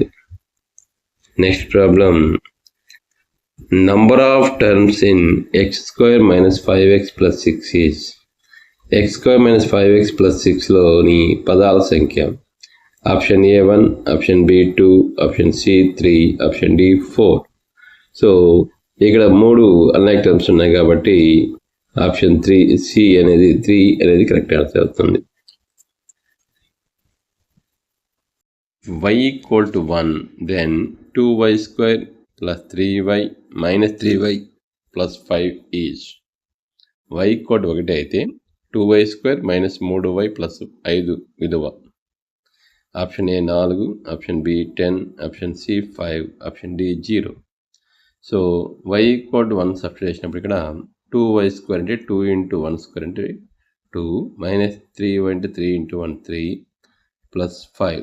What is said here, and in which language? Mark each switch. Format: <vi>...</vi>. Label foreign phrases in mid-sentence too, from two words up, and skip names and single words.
<en>next problem number of terms in x² - 5x + 6 is x² - 5x + 6లోని</en> <te>పదాల సంఖ్య.</te> <en>option A 1, option B 2, option C 3, option D 4.</en> <te>సో ఇక్కడ 3</te> <en>unlike terms</en> <te>ఉన్నాయి కాబట్టి ఆప్షన్ 3 అనేది</te> <en>correct answer</en> <te>అవుతుంది.</te> <en>y = 1 then 2y² + 3y - 3y + 5 ఈజ్ y = 1</en> <te>అయితే 2y² - 3y + 5 విలువ.</te> <en>option A 4, option B 10, option C 5, option D 0.</en> <te>సో y = 1 సబ్స్టిట్యూట్ చేసినప్పుడు ఇక్కడ 2y² అంటే</te> <en>2 into 1 square</en> <te>అంటే</te> <en>2 minus 3y</en> <te>అంటే</te> <en>3 into 1 3 plus 5.</en>